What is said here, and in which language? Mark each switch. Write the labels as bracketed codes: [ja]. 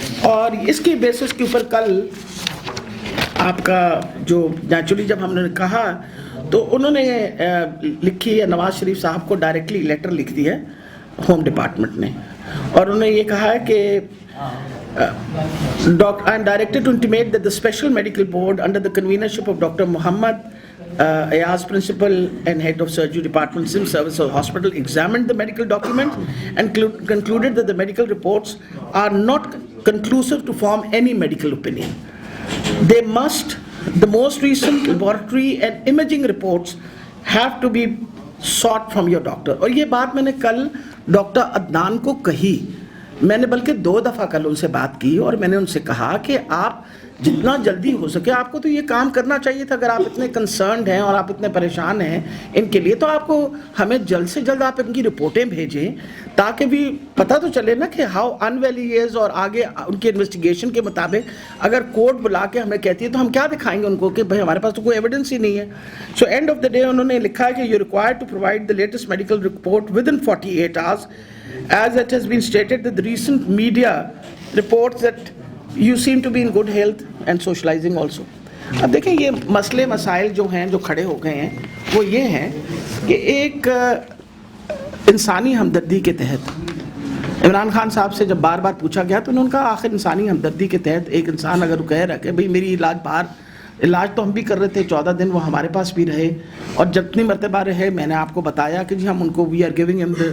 [ur] اور اس کی بیسس کے اوپر کل آپ کا جو نیچرلی جب ہم نے کہا تو انہوں نے لکھی ہے، نواز شریف صاحب کو ڈائریکٹلی لیٹر لکھ دی ہے ہوم ڈپارٹمنٹ نے، اور انہوں نے یہ کہا ہے کہ [en] I am directed to intimate that the special medical board under the convenership of Dr. Muhammad Ayaz, principal and head of surgery department, Sim Service Hospital, examined the medical documents and concluded that the medical reports are not conclusive to form any medical opinion. They must, the most recent laboratory and imaging reports have to be sought from your doctor. [ur] اور یہ بات میں نے کل doctor Adnan کو کہی، میں نے بلکہ 2 دفعہ کل ان سے بات کی، اور میں نے ان سے کہا کہ آپ جتنا جلدی ہو سکے آپ کو تو یہ کام کرنا چاہیے تھا. اگر آپ اتنے کنسرنڈ ہیں اور آپ اتنے پریشان ہیں ان کے لیے، تو آپ کو ہمیں جلد سے جلد آپ ان کی رپورٹیں بھیجیں تاکہ بھی پتہ تو چلے نا کہ [en] How unwell he is. [ur] اور آگے ان کی انویسٹیگیشن کے مطابق اگر کورٹ بلا کے ہمیں کہتی ہے تو ہم کیا دکھائیں گے ان کو کہ بھائی ہمارے پاس تو کوئی ایویڈنس ہی نہیں ہے. [en] so end of the day [ur] انہوں نے لکھا ہے کہ [en] You required to provide the latest medical report within 48 hours as it has been stated that the recent media reports that you seem to be in good health and socializing also. [ur] اب دیکھیں یہ مسئلے مسائل جو ہیں جو کھڑے ہو گئے ہیں وہ یہ ہیں کہ ایک انسانی ہمدردی کے تحت عمران خان صاحب سے جب بار بار پوچھا گیا تو انہوں نے کہا آخر انسانی ہمدردی کے تحت ایک انسان اگر کہہ رہا کہ بھئی میری علاج تو ہم بھی کر رہے تھے 14 دن وہ ہمارے پاس بھی رہے، اور جتنی مرتبہ رہے میں نے آپ کو بتایا کہ جی ہم ان کو [en] we are giving [ur] ہم